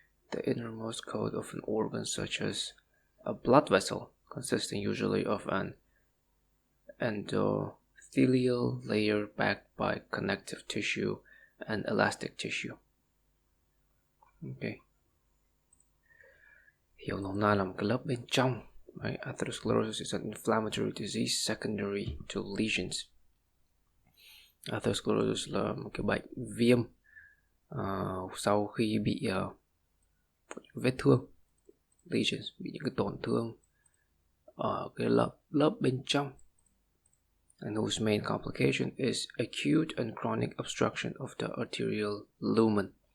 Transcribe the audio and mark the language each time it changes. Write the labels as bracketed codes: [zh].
[en] The innermost coat of an organ, such as a blood vessel, consisting usually of an endothelial layer backed by connective tissue and elastic tissue. Okay. [vi] Hiểu nôm na là một cái lớp bên trong. [en] Right? Atherosclerosis is an inflammatory disease secondary to lesions. [vi] Atherosclerosis là một cái bệnh viêm sau khi bị vết thương, lesions, bị những cái tổn thương ở cái lớp bên trong, [en] and whose main complication is acute and chronic obstruction of the arterial lumen.